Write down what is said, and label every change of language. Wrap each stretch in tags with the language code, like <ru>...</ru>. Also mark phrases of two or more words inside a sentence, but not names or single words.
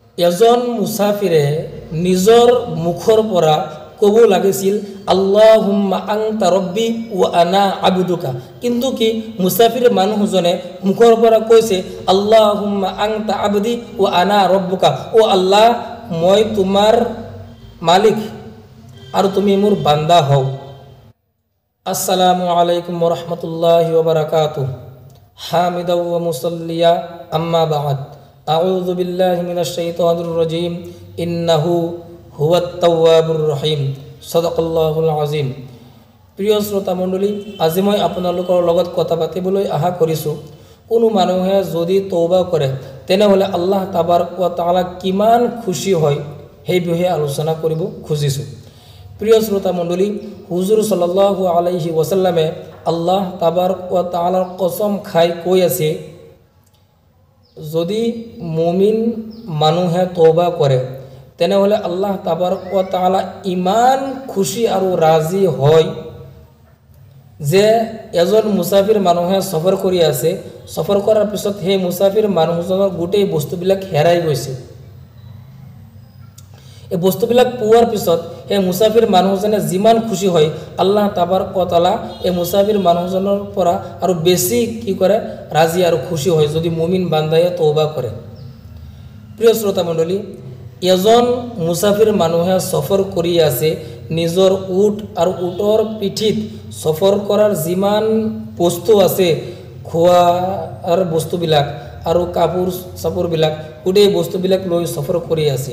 <as>এজন মুসাফিৰে নিজৰ মুখৰ পৰা ক'ব লাগিছিল</as> <ar>اللهم أنت ربي وأنا عبدك,</ar> <as>কিন্তু কি মুসাফিৰ মানুহজনে মুখৰ পৰা কৈছে</as> <ar>اللهم أنت عبدي وأنا ربك,</ar> <as>ও আল্লাহ মই তোমাৰ মালিক আৰু তুমি মোৰ বান্দা হও।</as> <ar>السلام عليكم ورحمة الله وبركاته. حامدا ومصليا أما بعد. أعوذ بالله من الشيطان الرجيم. إنه هو التواب الرحيم. صدق الله العظيم.</ar> <as>প্ৰিয় শ্ৰোতা মণ্ডলী, আজি মই আপোনালোকৰ লগত কথা পাতিবলৈ আশা কৰিছোঁ কোনো মানুহে যদি তওবা কৰে তেনেহ'লে</as> <ar>الله تبارك وتعالى</ar> <as>কিমান খুশি হয় সেই বিষয়ে আলোচনা কৰিব খুজিছোঁ। প্ৰিয় শ্ৰোতা মণ্ডলী, হুজুৰ</as> <ar>صلى الله عليه وسلم الله تبارك وتعالى</ar> <as>কসম খাই কৈ আছে, যদি মুমিন মানুহে তওবা কৰে তেনেহ'লে</as> <ar>الله تبارك وتعالى</ar> <as>ইমান খুশি আৰু ৰাজি হয় যে এজন মুসাফিৰ মানুহে সফৰ কৰি আছে, সফৰ কৰাৰ পিছত সেই মুসাফিৰ মানুহজনৰ গোটেই বস্তুবিলাক হেৰাই গৈছে। এই বস্তুবিলাক পোৱাৰ পিছত সেই মুসাফিৰ মানুহজনে যিমান খুশি হয়</as> <ar>الله تبارك وتعالى</ar> <as>এই মুসাফিৰ মানুহজনৰ পৰা আৰু বেছি কি কৰে, ৰাজি আৰু খুশি হয় যদি মুমিন বান্দায়ে তওবা কৰে। প্ৰিয় শ্ৰোতা মণ্ডলী, এজন মুসাফিৰ মানুহে সফৰ কৰি আছে, নিজৰ উট আৰু উটৰ পিঠিত সফৰ কৰাৰ যিমান বস্তু আছে, খোৱাৰ বস্তুবিলাক আৰু কাপোৰ চাপোৰবিলাক গোটেই বস্তুবিলাক লৈ সফৰ কৰি আছে।</as>